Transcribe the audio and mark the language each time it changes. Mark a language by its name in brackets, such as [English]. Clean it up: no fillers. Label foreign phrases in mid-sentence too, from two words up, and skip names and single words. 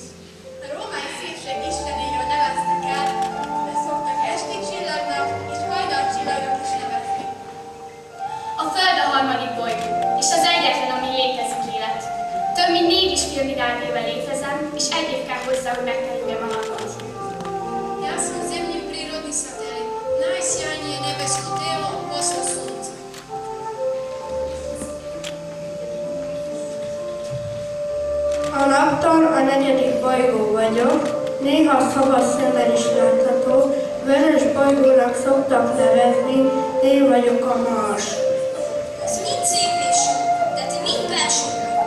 [Hungarian] A római szépség istenéről neveztek el, de szoktak esti csillagnak és hajnalcsillagnak is nevezni. A Föld a harmadik bolygó, és az egyetlen, ami létezik élet. Több mint 4,5 milliárd éve létezem, és egy év kell hozzá, hogy megkerüljem a napot. [Serbian] Ja sam zemljin prirodni satelit, najsjajnije nebesko telo posle Sunca. [Hungarian] A naptal a 4. bolygó vagyok, néha szabad szemmel is látható, vörös bolygónak szoktak nevezni, én vagyok a Mars. Ez mind szép és jó, de ti mind belső bolygók.